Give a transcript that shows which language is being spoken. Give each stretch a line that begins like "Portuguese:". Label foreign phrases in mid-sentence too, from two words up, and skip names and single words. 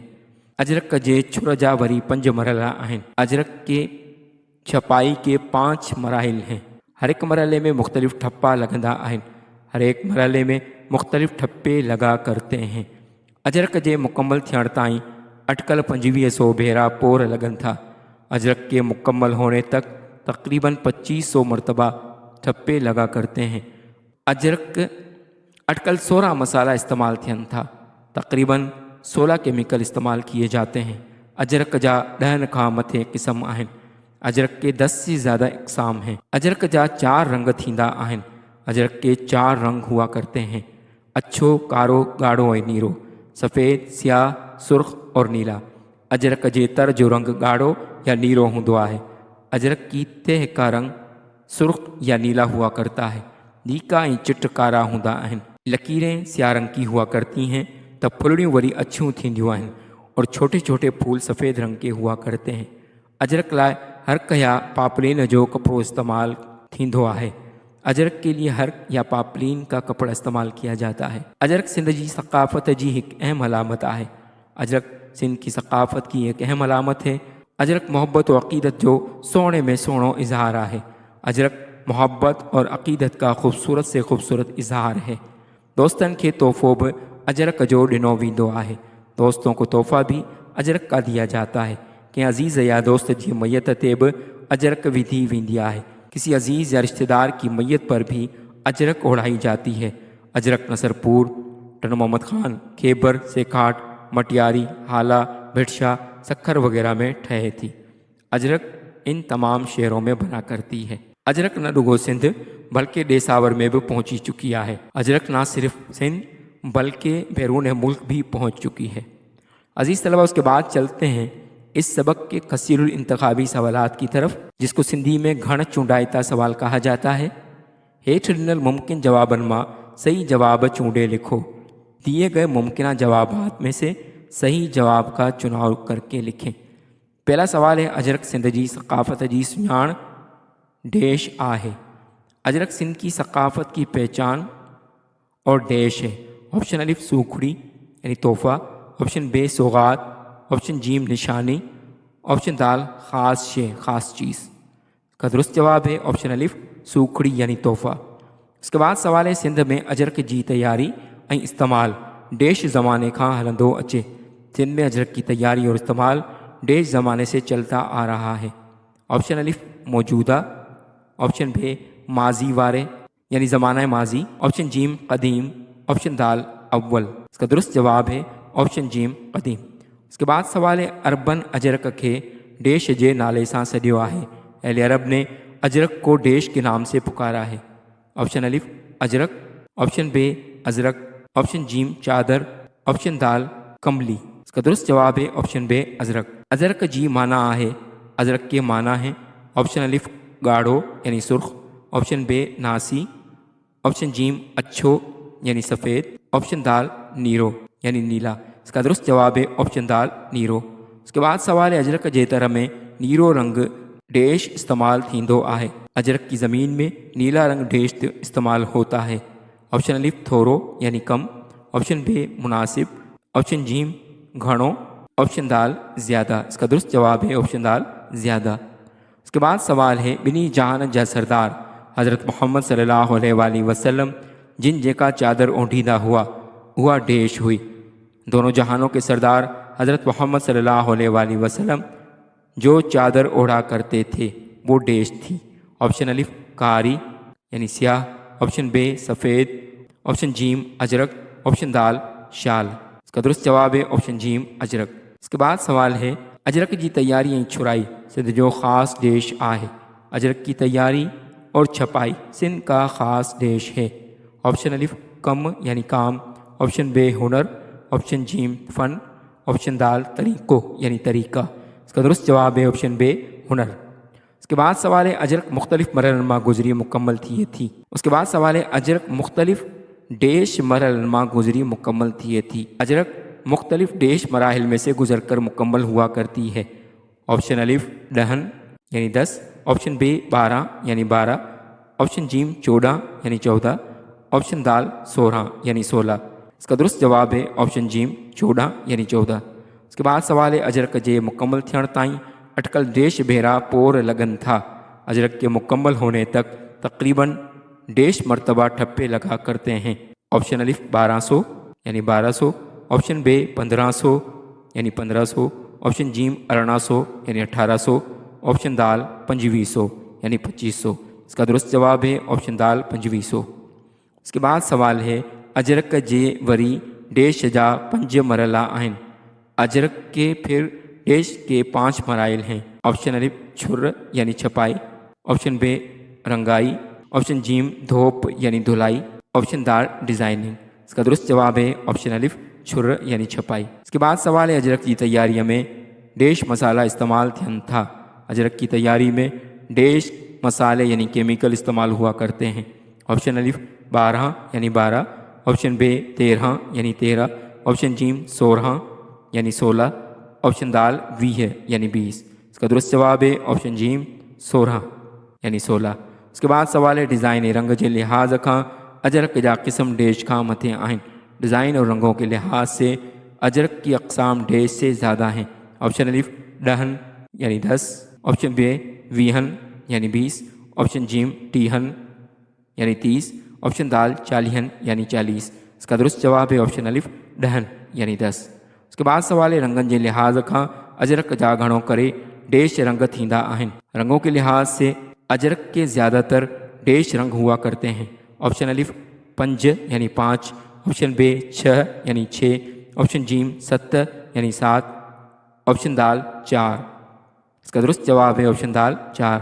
Sindhi: अजरक जे छुर जा वरी 5 मरहला आहिनि।
Urdu: اجرک کی چھپائی کے 5 مراحل ہیں.
Sindhi: हर एक मरहले में मुख्तलिफ़ ठप्पा लगंदा आहिनि,
Urdu: ہر ایک مرحلے میں مختلف ٹھپے لگا کرتے ہیں.
Sindhi: अजरक जे मुकम्मल थियण ताईं अटकल 2500 भेरा पोर लगन था।
Urdu: اجرک کے مکمل ہونے تک تقریباً 2500 مرتبہ ٹھپے لگا کرتے ہیں.
Sindhi: अजरक अटकल 16 मसाला इस्तेमाल थियन था,
Urdu: تقریباً 16 کیمیکل استعمال کیے جاتے ہیں.
Sindhi: अजरक जा 10 खां मथे क़िस्म आहिनि।
Urdu: اجرک کے 10 سے زیادہ اقسام ہیں.
Sindhi: अजरक जा 4 रंग थींदा आहिनि।
Urdu: اجرک کے 4 رنگ ہوا کرتے ہیں,
Sindhi: अछो, कारो, ॻाढ़ो ऐं नीरो,
Urdu: سفید، سیاہ، سرخ اور نیلا.
Sindhi: अजरक जे तर जो रंग ॻाढ़ो या नीरो हूंदो आहे।
Urdu: اجرک کی تہہ کا رنگ سرخ یا نیلا ہوا کرتا ہے.
Sindhi: लीका ऐं चिट कारा हूंदा आहिनि।
Urdu: لکیریں سیاہ رنگ کی ہوا کرتی ہیں,
Sindhi: त फुलड़ियूं वरी अछियूं थींदियूं आहिनि
Urdu: اور چھوٹے چھوٹے پھول سفید رنگ کے ہوا کرتے ہیں.
Sindhi: अजरक लाइ हर्क या पापलीन जो कपड़ो इस्तेमाल थींदो आहे।
Urdu: اجرک کے لیے ہرک یا پاپلین کا کپڑا استعمال کیا جاتا ہے.
Sindhi: अजरक सिंध जी सक़ाफ़त जी एक अहम अलामत है।
Urdu: اجرک سندھ کی ثقافت کی ایک اہم علامت ہے.
Sindhi: अजरक मोहब्बत और अक़ीदत जो सोने में सोनो इजहार है।
Urdu: اجرک محبت اور عقیدت کا خوبصورت سے خوبصورت اظہار ہے.
Sindhi: दोस्तन के तोहफ़ो भी अजरक जो ॾिनो वेंदो आहे।
Urdu: دوستوں کو تحفہ بھی اجرک کا دیا جاتا ہے.
Sindhi: कि अज़ीज़ या दोस्त की मैयत ते भी अजरक विधी वेंदी आहे।
Urdu: کسی عزیز یا رشتہ دار کی میت پر بھی اجرک اوڑھائی جاتی ہے.
Sindhi: अजरक नसरपुर, टन मोहम्मद खान, खेबर, सेखाट, मटियारी, हाला, भिटशा, सखर वगैरह में ठहे थी।
Urdu: اجرک ان تمام شہروں میں بنا کرتی ہے.
Sindhi: अजरक न रुगो सिंध बल्कि देसावर में भी पहुंची चुकी है।
Urdu: اجرک نہ صرف سندھ بلکہ بیرون ملک بھی پہنچ چکی ہے. عزیز طلبہ، اس کے بعد چلتے ہیں اس سبق کے کثیرالانتخابی سوالات کی طرف، جس کو سندھی میں
Sindhi: घण चूंडाइता सवाल
Urdu: کہا جاتا ہے.
Sindhi: हेठ ॾिनल मुमकिन जवाबन मां सही जवाब चूंडे लिखो।
Urdu: دیے گئے ممکن جوابات میں سے صحیح جواب کا چناؤ کرکے لکھیں. پہلا سوال ہے,
Sindhi: अजरक सिंध जी सक़ाफ़त जी सुञाण डैश आहे।
Urdu: اجرک سندھ کی ثقافت کی پہچان اور ڈیش ہے. آپشن الف سوکھڑی یعنی تحفہ، آپشن بے سوغات، آپشن جیم نشانی، آپشن دال خاص شے خاص چیز. کا درست جواب ہے آپشن الف سوکھڑی یعنی تحفہ. اس کے بعد سوال ہے,
Sindhi: सिंध में अजरक जी तैयारी ऐं इस्तेमालु डेश ज़माने खां हलंदो अचे।
Urdu: سندھ میں اجرک کی تیاری اور استعمال ڈیش زمانے سے چلتا آ رہا ہے. آپشن الف موجودہ، آپشن بے ماضی وارے یعنی زمانہ ماضی، آپشن جیم قدیم، آپشن دال اول. اس کا درست جواب ہے آپشن جیم قدیم. اس کے بعد سوال ہے
Sindhi: अरबन अजरक के डेश जे नाले सां सॾियो आहे।
Urdu: اہل عرب نے اجرک کو ڈیش کے نام سے پکارا ہے. آپشن الف اجرک، آپشن بے اجرک، آپشن جیم چادر، آپشن دال کملی. اس کا درست جواب ہے آپشن بے اجرک.
Sindhi: अजरक जी माना है,
Urdu: اجرک کے معنی ہے آپشن الف گاڑھو یعنی سرخ، آپشن بے ناسی، آپشن جیم اچھو یعنی سفید، آپشن دال نیرو یعنی نیلا. اس کا درست جواب ہے آپشن دال نیرو. اس کے بعد سوال ہے
Sindhi: अजरक जे तर में नीरो रंग डेश इस्तेमाल थींदो आहे।
Urdu: اجرک کی زمین میں نیلا رنگ ڈیش استعمال ہوتا ہے. آپشن الف تھورو یعنی کم، آپشن بے مناسب، آپشن جیم گھنو، آپشن دال زیادہ. اس کا درست جواب ہے آپشن دال زیادہ. اس کے بعد سوال ہے
Sindhi: ॿिन्ही जहान जा सरदार हज़रत मोहम्मद
Arabic: صلى الله عليه وسلم
Sindhi: जिन जेका चादर ओढ़ींदा हुआ उहा डेश हुई।
Urdu: دونوں جہانوں کے سردار حضرت محمد
Arabic: صلى الله عليه وسلم
Urdu: جو چادر اوڑھا کرتے تھے وہ ڈیش تھی. آپشن الف کاری یعنی سیاہ، آپشن بے سفید، آپشن جیم اجرک، آپشن دال شال. اس کا درست جواب ہے آپشن جیم اجرک. اس کے بعد سوال ہے اجرک کی تیاری
Sindhi: ऐं छुराई सिंध जो ख़ासि देश आहे।
Urdu: اجرک کی تیاری اور چھپائی سندھ کا خاص دیش ہے. آپشن الف کم یعنی کام، آپشن بے ہنر، آپشن جیم فن، آپشن دال طریقو یعنی طریقہ. اس کا درست جواب ہے آپشن بے ہنر۔ اس کے بعد سوال ہے
Sindhi: अजरक मुख्तलिफ मरहलन मां गुजरी मुकम्मल थिए थी।
Urdu: اس کے بعد سوال ہے
Sindhi: अजरक मुख्तलिफ डेश मरहलन मां गुजरी मुकम्मल थिए थी।
Urdu: اجرک مختلف ڈیش مراحل میں سے گزر کر مکمل ہوا کرتی ہے. آپشن الف دہن یعنی 10، آپشن بے 12 یعنی 12، آپشن جیم 14 یعنی 14، آپشن دال 16 یعنی 16. اس کا درست جواب ہے آپشن جیم 14 یعنی 14. اس کے بعد سوال ہے
Sindhi: अजरक जे मुकम्मल थियण ताईं अटकल डेश भेरा पोर लगन था।
Urdu: اجرک کے مکمل ہونے تک تقریباً ڈیش مرتبہ ٹھپے لگا کرتے ہیں. آپشن الف 1200 یعنی 1200، آپشن بے 1500 یعنی 1500، آپشن جیم 1800 یعنی 1800، آپشن دال 2500 یعنی 2500. اس کا درست جواب ہے آپشن دال 2500. اس کے بعد سوال ہے
Sindhi: अजरक जे वरी डेश जा 5 मरहला आहिनि।
Urdu: اجرک کے پھر ڈیش کے 5 مرائل ہیں. آپشن الف چھر یعنی چھپائی، آپشن بے رنگائی، آپشن جیم دھوپ یعنی دھلائی، آپشن دال ڈیزائننگ. اس کا درست جواب ہے آپشن الف چھر یعنی چھپائی. اس کے بعد سوال ہے اجرک کی تیاری میں
Sindhi: डेश मसाला इस्तेमाल थियन था।
Urdu: اجرک کی تیاری میں ڈیش مسالے یعنی کیمیکل استعمال ہوا کرتے ہیں. آپشن الف 12 یعنی 12، آپشن بے 13 یعنی 13، آپشن جیم 16 یعنی 16، آپشن دال 20 یعنی 20. اس کا درست جواب ہے آپشن جیم 16 یعنی 16. اس کے بعد سوال ہے ڈیزائن رنگ کے لحاظ
Sindhi: खां अजरक जा क़िस्म डेश खां मथे आहिनि।
Urdu: ڈیزائن اور رنگوں کے لحاظ سے اجرک کی اقسام ڈیش سے زیادہ ہیں. آپشن الف ڈہن یعنی 10، آپشن بے 20 یعنی 20، آپشن جیم 30 یعنی 30، آپشن دال 40 یعنی 40. اس کا درست جواب ہے آپشن الف ڈہن یعنی 10. اس کے بعد سوال ہے
Sindhi: रंगन के लिहाज खां अजरक जा घणो करे डेश रंग थींदा आहिनि।
Urdu: رنگوں کے لحاظ سے اجرک کے زیادہ تر ڈیش رنگ ہوا کرتے ہیں. آپشن الف 5 یعنی 5، آپشن بے 6 یعنی 6، آپشن جیم 7 یعنی 7، آپشن دال 4. اس کا درست جواب ہے آپشن دال 4.